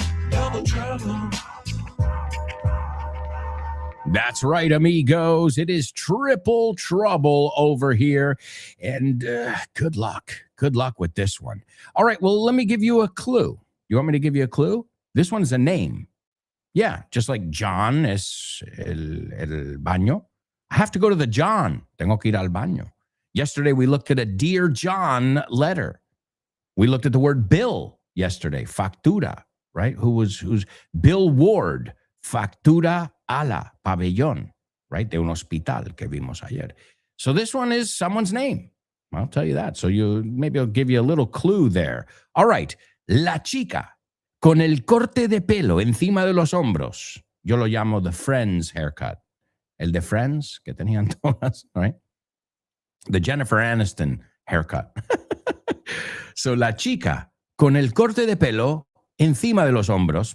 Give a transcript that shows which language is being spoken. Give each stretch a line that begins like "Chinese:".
English: Double trouble. That's right, amigos. It is triple trouble over here. And good luck. Good luck with this one. All right, well, let me give you a clue. You want me to give you a clue? This one's a name. Yeah, just like John es el baño. I have to go to the John. Tengo que ir al baño. Yesterday, we looked at a Dear John letter. We looked at the word bill yesterday, factura, right? Who's Bill Ward, factura a la pabellón, right?
Spanish: De un hospital que vimos ayer.
English: So this one is someone's name. I'll tell you that. So maybe I'll give you a little clue there. All right.
Spanish: La chica con el corte de pelo encima de los hombros. Yo lo llamo the Friends haircut. El de Friends que tenían todas, right?
English: The Jennifer Aniston haircut. So la chica con el corte de pelo encima de los hombros.